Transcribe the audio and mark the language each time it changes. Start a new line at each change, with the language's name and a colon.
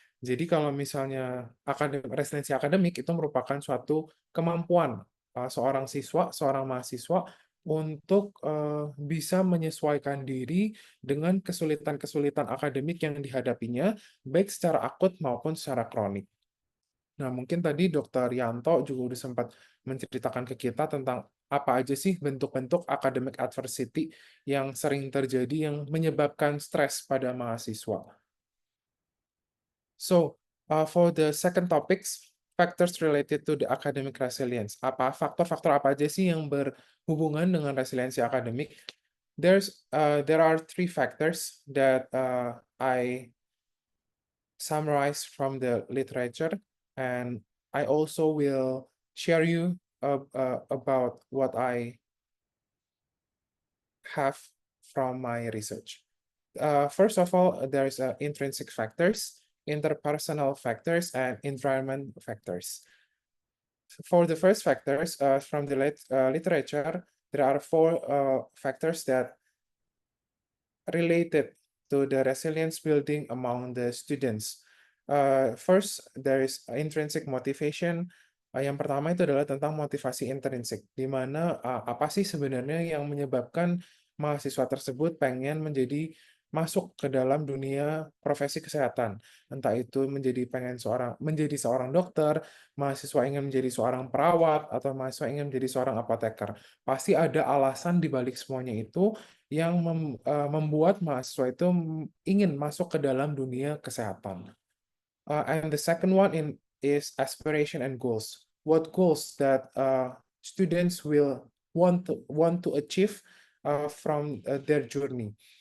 Indonesian: Jadi kalau misalnya resiliensi akademik itu merupakan suatu kemampuan seorang siswa, seorang mahasiswa untuk bisa menyesuaikan diri dengan kesulitan-kesulitan akademik yang dihadapinya, baik secara akut maupun secara kronik. Nah, mungkin tadi Dr. Yanto juga udah sempat menceritakan ke kita tentang apa aja sih bentuk-bentuk academic adversity yang sering terjadi yang menyebabkan stres pada mahasiswa.
English: So, for the second topics, factors related to the academic resilience.
Indonesian: Faktor-faktor apa aja sih yang berhubungan dengan resiliensi akademik?
English: There are three factors that I summarize from the literature, and I also will share you about what I have from my research. First of all, there is intrinsic factors. interpersonal factors, and environment factors. For the first factors, from the literature, there are four factors that related to the resilience building among the students. First, there is intrinsic motivation.
Indonesian: Yang pertama itu adalah tentang motivasi intrinsik, di mana apa sih sebenarnya yang menyebabkan mahasiswa tersebut pengen masuk ke dalam dunia profesi kesehatan. Entah itu menjadi seorang dokter, mahasiswa ingin menjadi seorang perawat, atau mahasiswa ingin menjadi seorang apoteker. Pasti ada alasan di balik semuanya itu yang membuat mahasiswa itu ingin masuk ke dalam dunia kesehatan.
English: And the second one is aspiration and goals. What goals that students will want to achieve from their journey.